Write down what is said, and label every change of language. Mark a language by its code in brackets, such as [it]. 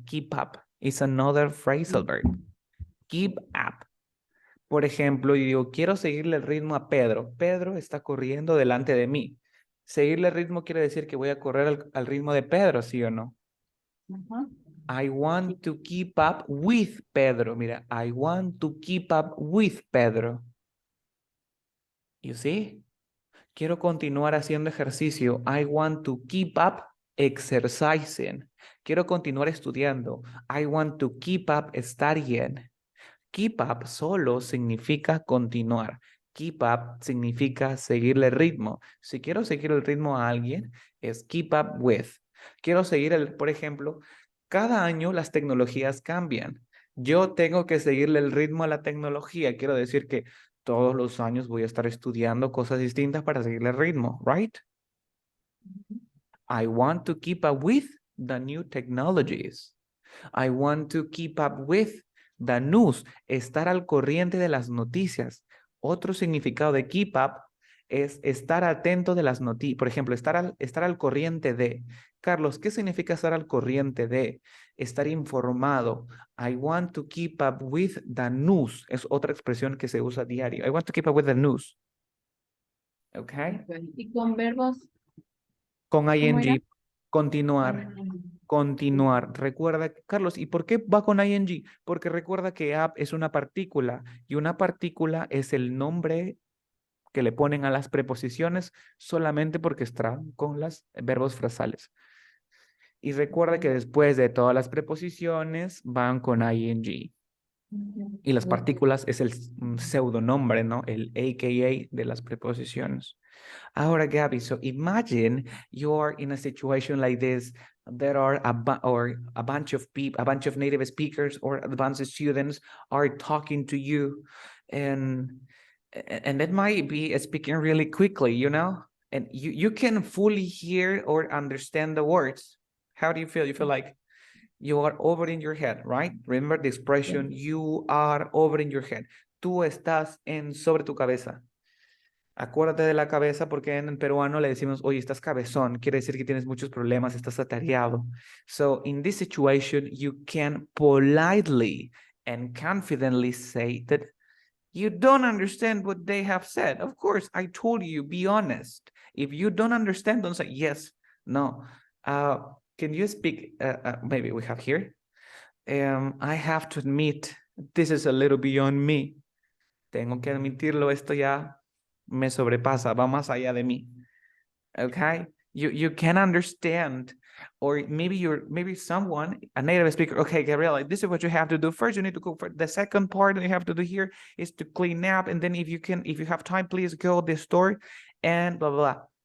[en] Keep up is another phrasal verb. Keep up. [es] Por ejemplo, yo digo, quiero seguirle el ritmo a Pedro. Pedro está corriendo delante de mí. Seguirle el ritmo quiere decir que voy a correr al ritmo de Pedro, ¿sí o no? [en] I want to keep up with Pedro. Mira, I want to keep up with Pedro. You see? [es] Quiero continuar haciendo ejercicio. [en] I want to keep up exercising. [es] Quiero continuar estudiando. [en] I want to keep up studying. [es] Keep up solo significa continuar. Keep up significa seguirle el ritmo. Si quiero seguir el ritmo a alguien, es keep up with. Quiero seguir por ejemplo, cada año las tecnologías cambian. Yo tengo que seguirle el ritmo a la tecnología. Quiero decir que Todos los años voy a estar estudiando cosas distintas para seguirle el ritmo, right? [en] I want to keep up with the new technologies. I want to keep up with the news. [es] Estar al corriente de las noticias. Otro significado de keep up es estar atento de las noticias. Por ejemplo, estar al corriente de. Carlos, ¿qué significa estar al corriente de? Estar informado. I want to keep up with the news. Es otra expresión que se usa a diario. [en] I want to keep up with the news. [es] ¿Ok? Y con verbos, Con ¿cómo era? ing. Continuar. Continuar. Recuerda, Carlos, ¿y por qué va con ing? Porque recuerda que app es una partícula y una partícula es el nombre que le ponen a las preposiciones solamente porque están con los verbos frasales. Y recuerda que después de todas las preposiciones van con ing. Y las partículas es el pseudonombre, ¿no? El AKA de las preposiciones. [en] Ahora, Gabby, so imagine you are in a situation like this. There are a bunch of people, a bunch of native speakers or advanced students are talking to you, and it might be speaking really quickly, you know, and you can fully hear or understand the words. How do you feel? You feel like you are over in your head, right? Remember the expression, you are over in your head. [es] Tú estás sobre tu cabeza. Acuérdate de la cabeza porque en el peruano le decimos, oye, estás cabezón, quiere decir que tienes muchos problemas, estás atareado. [en] So in this situation, you can politely and confidently say that you don't understand what they have said. Of course, I told you, be honest. If you don't understand, don't say yes, no. Can you speak, maybe we have here. I have to admit, this is a little beyond me. [es] Tengo que admitirlo, esto ya me sobrepasa, va más allá de mí. [en] Okay? You can understand, or maybe someone, a native speaker, okay, Gabriela, this is what you have to do. First, you need to go for the second part that you have to do here is to clean up. And then if you have time, please go to the store and blah, blah, blah.